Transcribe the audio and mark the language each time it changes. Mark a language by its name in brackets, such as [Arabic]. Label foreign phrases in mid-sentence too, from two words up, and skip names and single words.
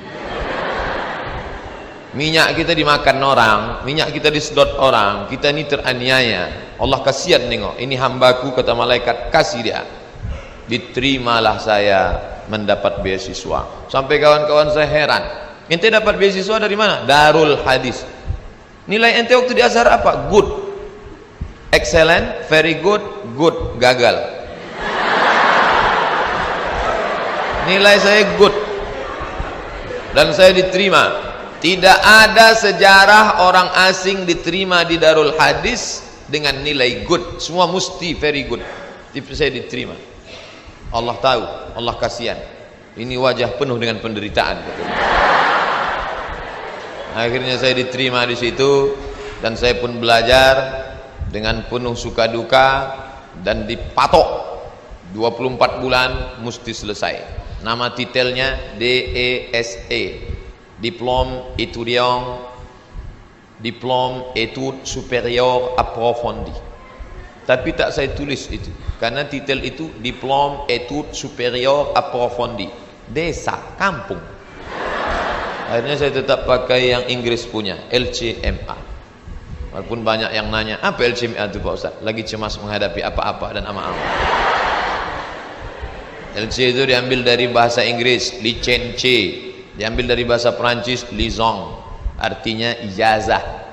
[Indonesian] Minyak kita dimakan orang, minyak kita disedot orang, kita ni teraniaya. Allah kasihan nengok, ini hambaku, kata malaikat, kasih dia. Diterimalah saya mendapat beasiswa. Sampai kawan-kawan saya heran, ente dapat beasiswa dari mana? Darul Hadis. Nilai ente waktu di Azhar apa? [English] Good, excellent, very good, good, [Indonesian] gagal. Nilai saya good, dan saya diterima. Tidak ada sejarah orang asing diterima di Darul Hadis dengan nilai good. Semua mesti [English] very good. [Indonesian] Tapi saya diterima. Allah tahu, Allah kasihan. Ini wajah penuh dengan penderitaan. Akhirnya saya diterima di situ, dan saya pun belajar dengan penuh suka duka, dan dipatok 24 bulan mesti selesai. Nama titelnya DESE, [French] Diplôme étudiant, Diplôme études supérieures approfondies. [Indonesian] Tapi tak saya tulis itu, karena titel itu [French] Diplôme études supérieures approfondies, [Indonesian] desa, kampung. Akhirnya saya tetap pakai yang Inggris punya, LCMA. Walaupun banyak yang nanya, apa LCMA itu Pak Ustaz? Lagi cemas menghadapi apa-apa dan ama-ama. LC itu diambil dari bahasa Inggris, licence, diambil dari bahasa Perancis, liaison, artinya ijazah.